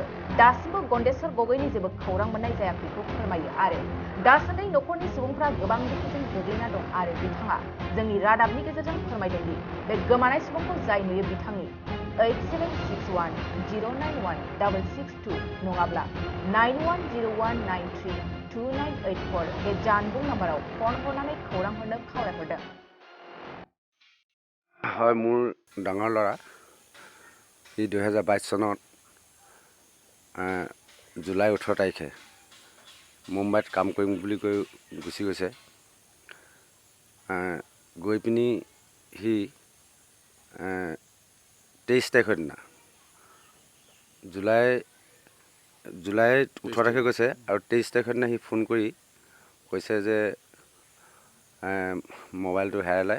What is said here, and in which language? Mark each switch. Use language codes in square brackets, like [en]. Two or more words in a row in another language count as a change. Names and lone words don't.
[brx] दासिमबो गन्डेश्वर गगैनि जेबो खौरां मोननाय जायाखैखौ फोरमायो आरो दासान्दि न'खरनि सुबुंफ्रा गोबां दुखुजों गोग्लैना दं आरो बिथाङा जोंनि रादाबनि गेजेरजों फोरमायदों दि बे गोमानाय सुबुंखौ जाय नुयो बिथांनि 8761091662 नङाब्ला 9101932984 बे जानबुं नाम्बाराव फन हरनानै खौरां हरनो खावलायहरदों। [as] হয় মোৰ ডাঙৰ ল'ৰা ই 2022 চনত জুলাই 18 তাৰিখে মুম্বাইত কাম কৰিম বুলি কৈ গুচি গৈছে গৈ পিনি সি 23 তাৰিখৰ দিনা জুলাই 18 তাৰিখে গৈছে আৰু 23 তাৰিখৰ দিনা সি ফোন কৰি কৈছে যে মোবাইলটো হেৰালে